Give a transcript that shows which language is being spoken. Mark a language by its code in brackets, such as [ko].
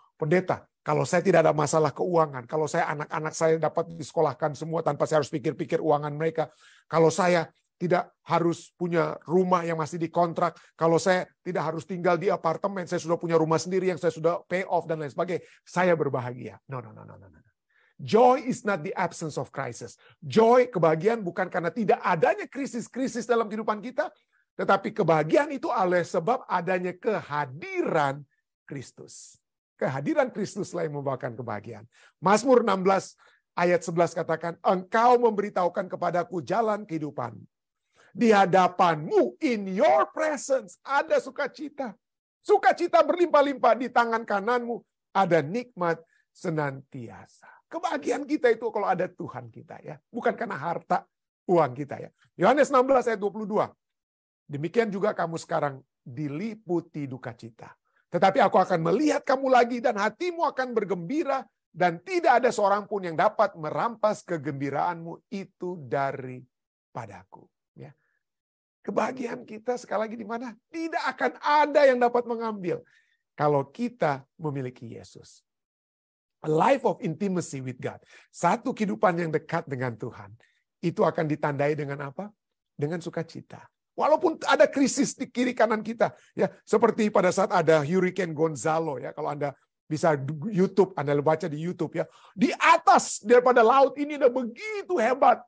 [id] Pendeta, kalau saya tidak ada masalah keuangan, kalau saya anak-anak saya dapat disekolahkan semua tanpa saya harus pikir-pikir uangan mereka, kalau saya tidak harus punya rumah yang masih dikontrak, kalau saya tidak harus tinggal di apartemen, saya sudah punya rumah sendiri yang saya sudah pay off dan lain sebagainya, saya berbahagia. [en] No. Joy is not the absence of crisis. [id] Joy, kebahagiaan bukan karena tidak adanya krisis-krisis dalam kehidupan kita, tetapi kebahagiaan itu oleh sebab adanya kehadiran Kristus. Kehadiran Kristuslah yang membawakan kebahagiaan. Mazmur 16 ayat 11 katakan, engkau memberitahukan kepadaku jalan kehidupan. Di hadapanmu, [en] in your presence, [id] ada sukacita. Sukacita berlimpah-limpah, di tangan kananmu ada nikmat senantiasa. Kebahagiaan kita itu kalau ada Tuhan kita, ya, bukan karena harta uang kita, ya. Yohanes 16 ayat 22. Demikian juga kamu sekarang diliputi duka cita. Tetapi aku akan melihat kamu lagi dan hatimu akan bergembira dan tidak ada seorang pun yang dapat merampas kegembiraanmu itu daripadaku. Ya. Kebahagiaan kita sekali lagi di mana? Tidak akan ada yang dapat mengambil. kalau kita memiliki Yesus. [en] A life of intimacy with God. [id] Satu kehidupan yang dekat dengan Tuhan. Itu akan ditandai dengan apa? Dengan sukacita. Walaupun ada krisis di kiri kanan kita. Ya, seperti pada saat ada Hurricane Gonzalo. Ya, kalau Anda bisa YouTube, Anda baca di YouTube ya. Di atas daripada laut ini ada begitu hebat.